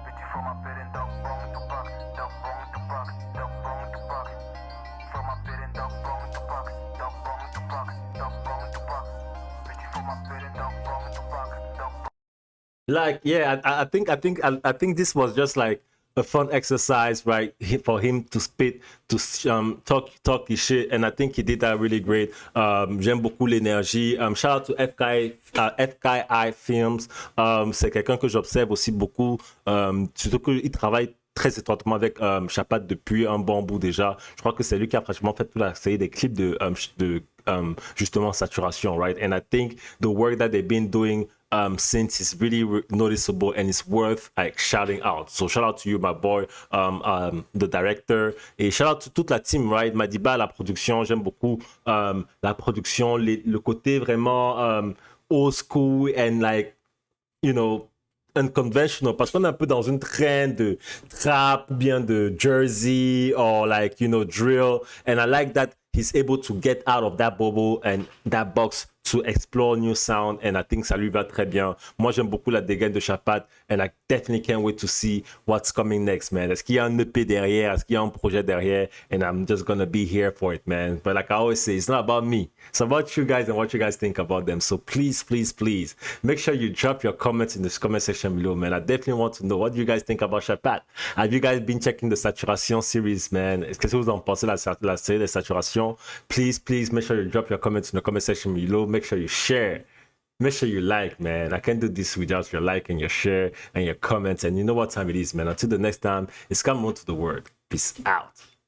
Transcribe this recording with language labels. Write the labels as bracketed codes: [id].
[fr] Faut m'appeler Dog Bong Tupac, Dog Bong Tupac, Dog Bong Tupac. Faut m'appeler Dog Bong Tupac, Dog Bong Tupac, Dog Bong Tupac. Petit faut m'appeler Dog Bong Tupac, Dog Bong. [en] Like, yeah, I think this was just like a fun exercise, right, for him to spit, to talk his shit, and I think he did that really great. [fr] J'aime beaucoup l'énergie. [en] Shout out to FKI Films. [fr] C'est quelqu'un que j'observe aussi beaucoup, surtout qu'il travaille très étroitement avec Chapat depuis un bon bout déjà. Je crois que c'est lui qui a pratiquement fait toute la série des clips de justement Saturation, right? [en] And I think the work that they've been doing since is really noticeable and it's worth like shouting out. So shout out to you, my boy, the director, et shout out to [fr] toute la team, [en] right? [fr] Madiba, la production, j'aime beaucoup la production, le côté vraiment old school [en] and like, you know, unconventional, [fr] parce qu'on est un peu dans une trend de trap, bien de Jersey, [en] or like, you know, drill, and I like that he's able to get out of that bubble and that box to explore new sound, and I think [fr] ça lui va très bien. Moi, j'aime beaucoup la dégaine de Chapat, [en] and I definitely can't wait to see what's coming next, man. [fr] Est-ce qu'il y a un EP derrière? Est-ce qu'il y a un projet derrière? [en] And I'm just gonna be here for it, man. But like I always say, it's not about me. It's about you guys and what you guys think about them. So please, please, please, make sure you drop your comments in the comment section below, man. I definitely want to know what you guys think about Chapat. Have you guys been checking the Saturation series, man? [fr] Qu'est-ce que vous en pensez de la série de Saturation? [en] Please, please, make sure you drop your comments in the comment section below. Make sure you share. Make sure you like, man. I can't do this without your like and your share and your comments. And you know what time it is, man. Until the next time, it's come on to the word. Peace out.